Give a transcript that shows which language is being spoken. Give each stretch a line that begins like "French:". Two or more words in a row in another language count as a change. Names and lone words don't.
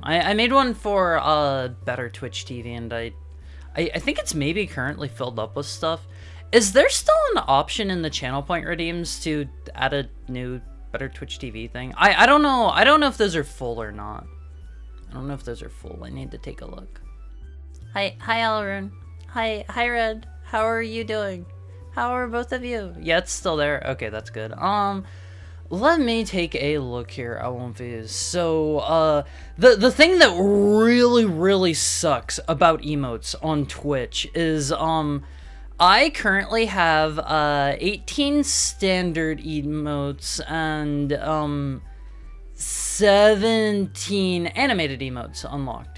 English: I made one for Better Twitch TV, and I think it's maybe currently filled up with stuff. Is there still an option in the channel point redeems to add a new Better Twitch TV thing? I don't know. I don't know if those are full or not. I don't know if those are full. I need to take a look. Hi Alrune. Hi Red. How are you doing? How are both of you? Yeah, it's still there. Okay, that's good. Let me take a look here, Owlfie. So, the thing that really sucks about emotes on Twitch is, I currently have, 18 standard emotes and, 17 animated emotes unlocked.